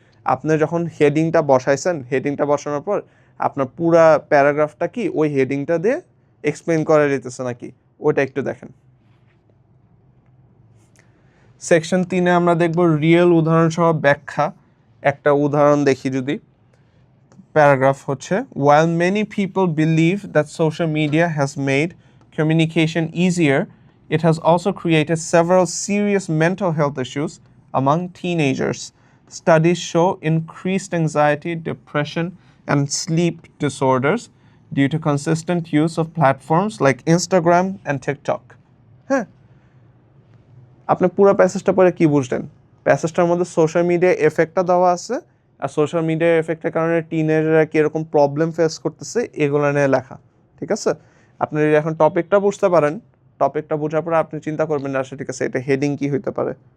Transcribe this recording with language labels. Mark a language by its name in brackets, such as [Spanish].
[Bangla] আপনি যখন হেডিংটা বসাইছেন, হেডিংটা বসানোর পর আপনার পুরা প্যারাগ্রাফটা কি ওই হেডিংটা দিয়ে এক্সপ্লেন করা যেতেছে নাকি ওইটা একটু দেখেন। সেকশন 3-এ আমরা দেখব রিয়েল উদাহরণ সহ ব্যাখ্যা। একটা উদাহরণ দেখি যদি। প্যারাগ্রাফ হচ্ছে, [English] while many people believe that social media has made communication easier, it has also created several serious mental health issues among teenagers. Studies show increased anxiety, depression, and sleep disorders due to consistent use of platforms like Instagram and TikTok. [Bangla] হ্যাঁ, আপনি পুরো প্যাসেজটা পড়ে কি বুঝলেন? প্যাসেজটার মধ্যে social media এফেক্টটা দেওয়া আছে, আর social media এফেক্টের কারণে টিনেজাররা কীরকম প্রবলেম ফেস করতেছে এগুলো নিয়ে লেখা। ঠিক আছে, আপনি যদি এখন টপিকটা বুঝতে পারেন, টপিকটা বোঝার পরে আপনি চিন্তা করবেন না আচ্ছা ঠিক আছে এটা হেডিং কী হইতে পারে।